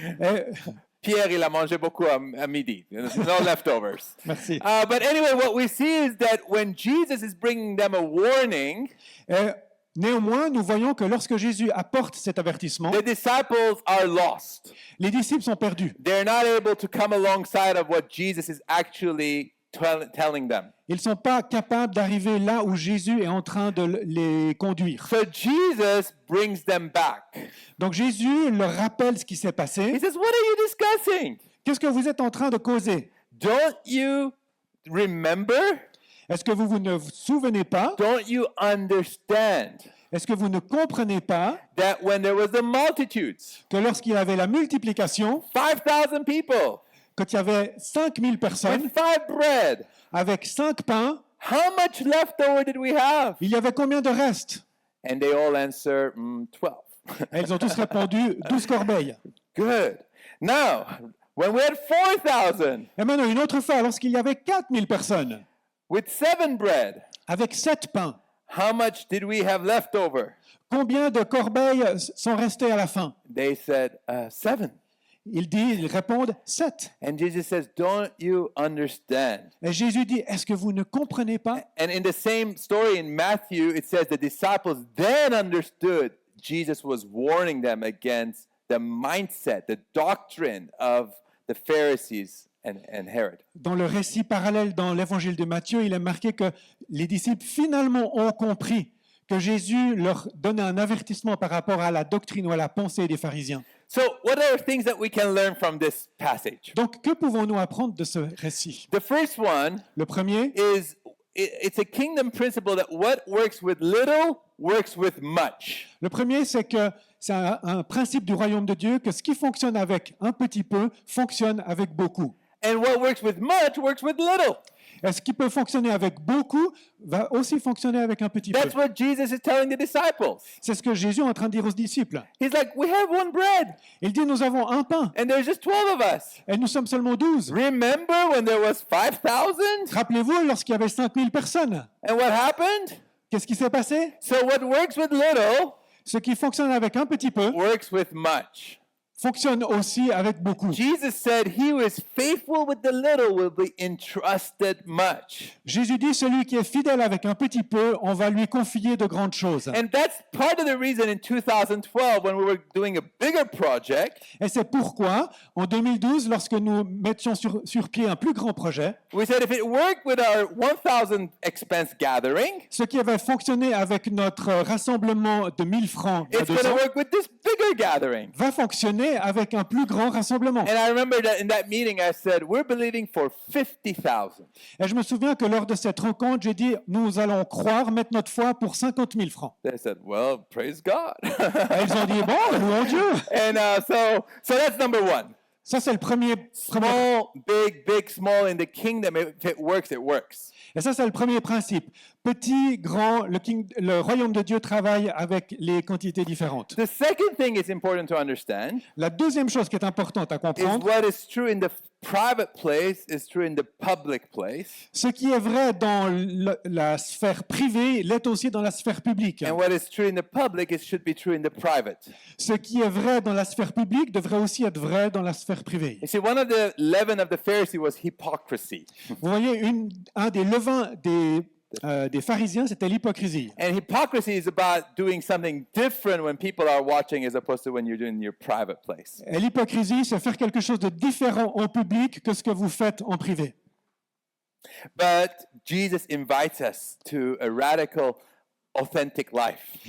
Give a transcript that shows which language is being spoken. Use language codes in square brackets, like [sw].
[fr] Et- Pierre, il a mangé beaucoup à midi. [en] There's no leftovers. [fr] Merci. [en] But anyway, what we see is that when Jesus is bringing them a warning, [fr] Et néanmoins, nous voyons que lorsque Jésus apporte cet avertissement, [en] the disciples are lost. [fr] les disciples sont perdus. [en] They're not able to come alongside of what Jesus is actually telling them. [fr] Ils ne sont pas capables d'arriver là où Jésus est en train de les conduire. [en] So Jesus brings them back. [fr] Donc Jésus leur rappelle ce qui s'est [en] He [fr] passé. [en] says, what are you discussing? [fr] Qu'est-ce que vous êtes en train de causer? [en] Don't you remember? [fr] Est-ce que vous ne vous souvenez pas? [en] Don't you understand [fr] Est-ce que vous ne comprenez pas [en] that when there was the multitudes, [fr] que lorsqu'il y avait la multiplication, [en] 5,000 people [fr] quand il y avait 5000 personnes [en] with 5 bread, [fr] avec 5 pains, [en] how much leftover did we have? [fr] il y avait combien de restes? [en] And they all answer, 12. [fr] Et ils ont tous répondu 12 corbeilles. [en] Good. Now, when we had 4,000 [fr] Et maintenant, une autre fois, lorsqu'il y avait 4000 personnes [en] with 7 bread, [fr] avec 7 pains, [en] how much did we have left over? [fr] combien de corbeilles sont restées à la fin? [en] They said, 7. [fr] Ils répondent 7. [en] And Jesus says, don't you understand? [fr] Et Jésus dit, est-ce que vous ne comprenez pas? [en] And in the same story in Matthew, it says the disciples then understood Jesus was warning them against the mindset, the doctrine of the Pharisees and Herod. [fr] Dans le récit parallèle dans l'évangile de Matthieu, il est marqué que les disciples finalement ont compris que Jésus leur donnait un avertissement par rapport à la doctrine ou à la pensée des pharisiens. [en] So, what are things that we can learn from this passage? [fr] Donc, que pouvons-nous apprendre de ce récit? [en] The first one [fr] Le premier, [en] is it's a kingdom principle that what works with little works with much. [fr] c'est que c'est un principe du royaume de Dieu que ce qui fonctionne avec un petit peu fonctionne avec beaucoup. [en] And what works with much works with little. [fr] Et ce qui peut fonctionner avec beaucoup va aussi fonctionner avec un petit peu. [en] That's what Jesus is telling the disciples. [fr] C'est ce que Jésus est en train de dire aux disciples. [en] He's like, we have one bread, [fr] Il dit, nous avons un pain [en] and there's just 12 of us. [fr] et nous sommes seulement 12. [en] Remember when there was 5,000? [fr] Rappelez-vous lorsqu'il y avait 5000 personnes. [en] And what happened? [fr] Qu'est-ce qui s'est passé? [en] So what works with little [fr] Ce qui fonctionne avec un petit peu [en] works with much. [fr] fonctionne aussi avec beaucoup. [en] Jesus said, "He who is faithful with the little will be entrusted much." [fr] Jésus dit, celui qui est fidèle avec un petit peu, on va lui confier de grandes choses. [en] And that's part of the reason in 2012, when we were doing a bigger project, [fr] Et c'est pourquoi, en 2012, lorsque nous mettions sur pied un plus grand projet, [en] we said if it worked with our 1,000 expense gathering, [fr] ce qui avait fonctionné avec notre rassemblement de 1000 francs à it's going 200, [en] to work with this bigger gathering. [fr] va fonctionner avec un plus grand rassemblement. [en] And I remember that in that meeting, I said, we're believing for 50,000. [fr] Et je me souviens que lors de cette rencontre, j'ai dit, nous allons croire, mettre notre foi pour 50 000 francs. [en] They said, well, praise God. [fr] Et ils ont dit, bon, louons Dieu. [en] And so that's number one. [fr] Ça, c'est le premier. [en] Small, big, small in the kingdom. If it works. [fr] Et ça, c'est le premier principe. Petit, grand, le royaume de Dieu travaille avec les quantités différentes. [en] The second thing is important to understand [fr] La deuxième chose qui est importante à [en] is [fr] comprendre, [en] what is true in the private place is true in the public place. [fr] ce qui est vrai dans la sphère privée l'est aussi dans la sphère publique. [en] And what is true in the public, it should be true in the private. [fr] Ce qui est vrai dans la sphère publique devrait aussi être vrai dans la sphère privée. [en] You see, one of the leaven of the Pharisee was hypocrisy. [fr] Vous voyez, un des levains des pharisiens, c'était l'hypocrisie. [en] And hypocrisy is about doing something different when people are watching as opposed to when you're doing your private place. [fr] Et l'hypocrisie, c'est faire quelque chose de différent en public que ce que vous faites en privé. [en] But Jesus invites us to a radical, authentic life.